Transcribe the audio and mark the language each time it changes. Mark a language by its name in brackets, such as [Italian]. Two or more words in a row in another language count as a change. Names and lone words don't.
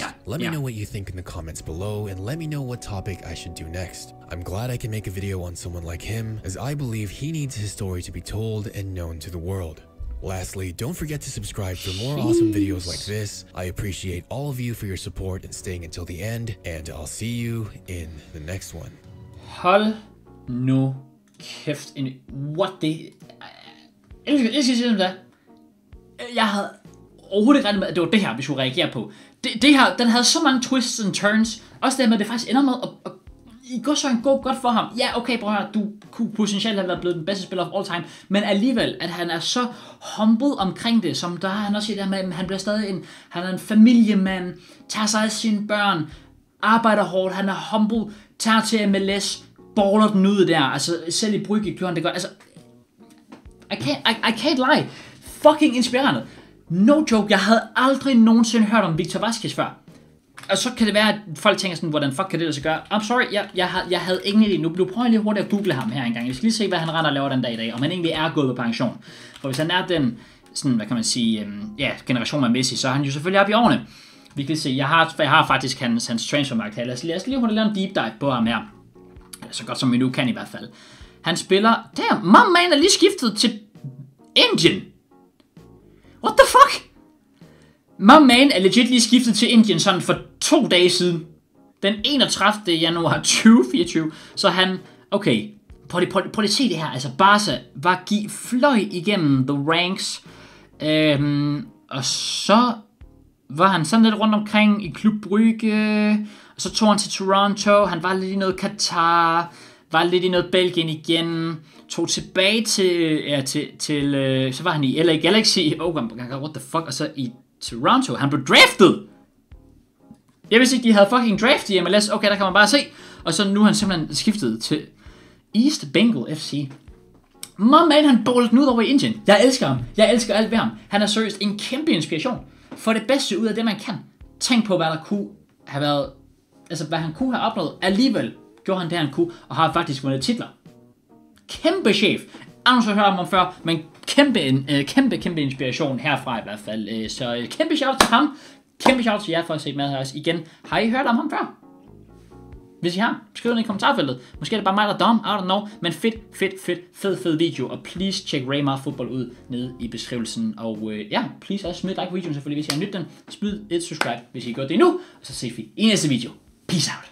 [English] Let me know what you think in the comments below, and let me know what topic I should do next. I'm glad I can make a video on someone like him, as I believe he needs his story to be told and known to the world. Lastly, don't forget to subscribe for more awesome videos like this. I appreciate all of you for your support and staying until the end, and I'll see you in the next one. [Danish] Hold nu kæft. [English] What the... [Danish] Jeg skal sige det. Jeg havde overhovedet ikke regnet med, at det var det her, vi skulle reagere på. Det her, den havde så mange [English] twists and turns. [Danish] Også det med, at det faktisk ender med at I går så en godt for ham. Ja, okay, prøv at høre, du kunne potentielt have været blevet den bedste spiller [English] of all time, [Danish] men alligevel, at han er så humble omkring det, som der har han også siger der med, at han bliver stadig han er en familiemand, tager sig af sine børn, arbejder hårdt, han er humble, tager til MLS, baller den ud der, altså selv i Brygge gjorde han det godt, altså, [English] I can't lie, [Danish] fucking inspirerende. [English] No joke, [Danish] jeg havde aldrig nogensinde hørt om Victor Vazquez før. Og så kan det være, at folk tænker sådan, hvordan fuck kan det lade sig gøre? [English] I'm sorry, [Danish] jeg havde ingen idé. Nu prøver jeg lige hurtigt at google ham her engang. Jeg skal lige se, hvad han render og laver den dag i dag. Om han egentlig er gået på pension. For hvis han er den, sådan, hvad kan man sige, generation med Messi, så er han jo selvfølgelig oppe i årene. Vi kan se, jeg har faktisk hans transfermarkt her. Lad os lige hurtigt lave en [English] deep dive [Danish] på ham her. Så godt som vi nu kan i hvert fald. Han spiller, damn, [English] my man [Danish] er lige skiftet til Indien. [English] What the fuck? My man [Danish] er legit lige skiftet til Indien sådan for 2 dage siden. Den 31. januar 2024. Så han, okay, prøv lige at se det her. Altså Barca var fløj igennem [English] the ranks. [Danish] Og så var han sådan lidt rundt omkring i Klub Brygge. Og så tog han til Toronto. Han var lidt i noget Qatar. Var lidt i noget Belgien igen. Tog tilbage til så var han i LA Galaxy. [English] Oh, what the fuck. [Danish] Og så i Toronto. Han blev draftet. Jeg vidste ikke, de havde fucking draft i MLS. Okay, der kan man bare se. Og så nu er han simpelthen skiftet til East Bengal FC. [English] My man, [Danish] han bowlede den ud over i Indien. Jeg elsker ham. Jeg elsker alt ved ham. Han er seriøst en kæmpe inspiration. For det bedste ud af det, man kan. Tænk på, hvad der kunne have været... Altså, hvad han kunne have opnået. Alligevel gjorde han det, han kunne. Og har faktisk vundet titler. Kæmpe chef. Jeg har hørt om ham før, men kæmpe inspiration herfra i hvert fald. Så kæmpe shout til ham. Kæmpe shout til jer for at se med her også igen. Har I hørt om ham før? Hvis I har, skriv det i kommentarfeltet. Måske er det bare mig, der er dum, [English] I don't know. [Danish] Men fed video. Og please check Raymar Football ud nede i beskrivelsen. Og please også smid like på videoen selvfølgelig, hvis I har nydt den. Smid et subscribe, hvis I gør det nu. Og så ses vi i næste video. [English] Peace out.